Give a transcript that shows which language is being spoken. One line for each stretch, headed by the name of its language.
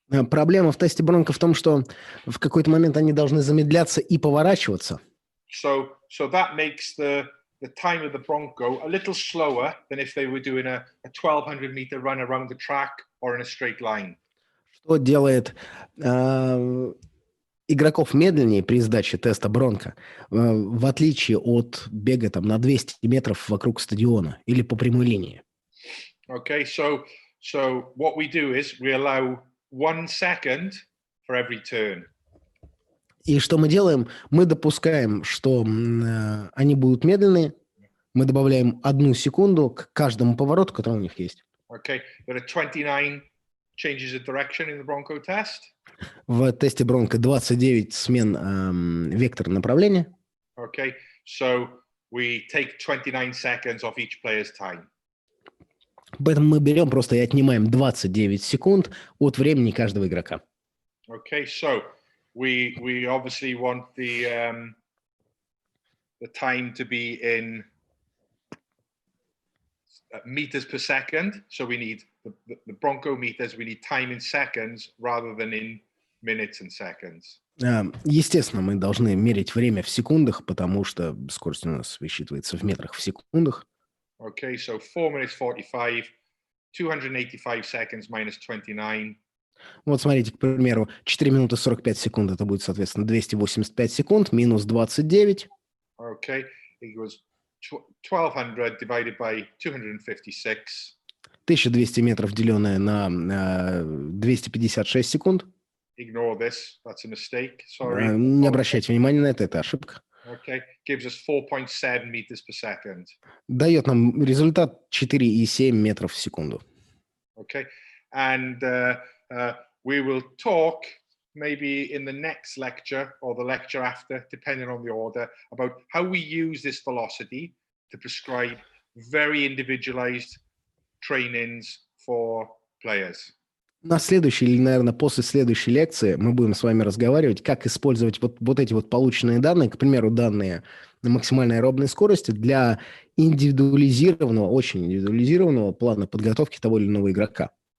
Russian: Проблема в тесте Бронко в том, что в какой-то момент они должны замедляться и поворачиваться.
English: So that makes the time of the Bronco a little slower than if they were doing a 1200-meter run around the track or in a straight line.
Russian: Что делает игроков медленнее при сдаче теста Бронко, в отличие от бега там, на 200 метров вокруг стадиона или по прямой линии.
English: Okay, so what we do is we allow 1 second for every turn.
Russian: И что мы делаем? Мы допускаем, что они будут медленные, мы добавляем 1 секунду к каждому повороту, который у них есть.
English: Okay, there are 29 changes of direction in the Bronco test.
Russian: В тесте Бронко 29 смен вектора направления.
English: Okay, so we take 29 seconds off each player's time.
Russian: Поэтому мы берем просто и отнимаем 29 секунд от времени каждого игрока.
English: Okay, so we obviously want the time to be in meters per second. So we need the Bronco meters. We need time in seconds rather than in minutes and seconds.
Russian: Естественно, мы должны мерить время в секундах, потому что скорость у нас высчитывается в метрах в секундах.
English: Okay, so 4 minutes 45, 285 seconds minus 29.
Russian: Вот смотрите, к примеру, 4 минуты 45 секунд, это будет, соответственно, 285 секунд минус 29.
English: Okay, it was 1200 divided by 256.
Russian: 1200 метров, деленное на 256 секунд.
English: Ignore this, that's a mistake, sorry.
Russian: Не обращайте внимания на это ошибка.
English: Okay, gives us 4.7 meters per second.
Russian: Дает нам результат 4,7 метров в секунду.
English: Okay, and we will talk maybe in the next lecture or the lecture after, depending on the order, about how we use this velocity to prescribe very individualized trainings for players.
Russian: На следующей или, наверное, после следующей лекции мы будем с вами разговаривать, как использовать вот эти вот полученные данные, к примеру, данные на максимальной аэробной скорости для индивидуализированного, очень индивидуализированного плана подготовки того или иного игрока.